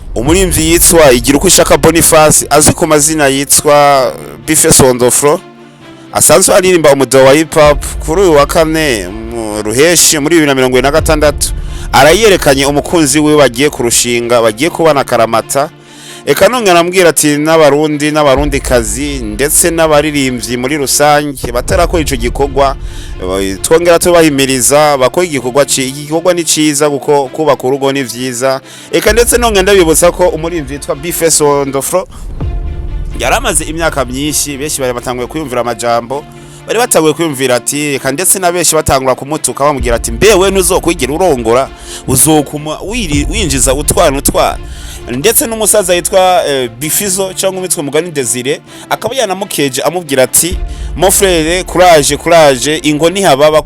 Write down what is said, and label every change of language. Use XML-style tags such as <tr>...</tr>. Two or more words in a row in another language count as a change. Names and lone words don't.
<rn>umurimvyi yitwa igira uko ishaka Boniface azwi ku mazina yitwa B-fACE on the floor asanzwe aririmba umudo wa hip hop kuri uyu wa kane mu ruheshi muri 2026 arayerekanye umukunzi we bagiye kurushinga bagiye kubana karamata eka nongera ambwira ati n'abarundi kazi ndetse n'abaririmbyi muri rusange batarakora ico gikorwa twongera tubahimiriza bako igikorwa ni ciza guko kubaka urugo ni vyiza eka ndetse nongera ndabibutsa ko umurimvyi yitwa B-fACE on the floor yaramaze imyaka myinshi benshi bari batanguye kwiyumvira amajambo bari batanguye kwiyumvira ati eka ndetse na benshi batangura kumutuka bamubwira ati mbewe ntuzokwigira urongora uzokuma winjiza utwana ndetse n'umusaza yitwa Bifizo cyangwa umwitwa Mugani Desire akaba yanamukeje amubwira ati</rn> <fr>mon frère courage</fr> <rn>ingo ntihababa</rn>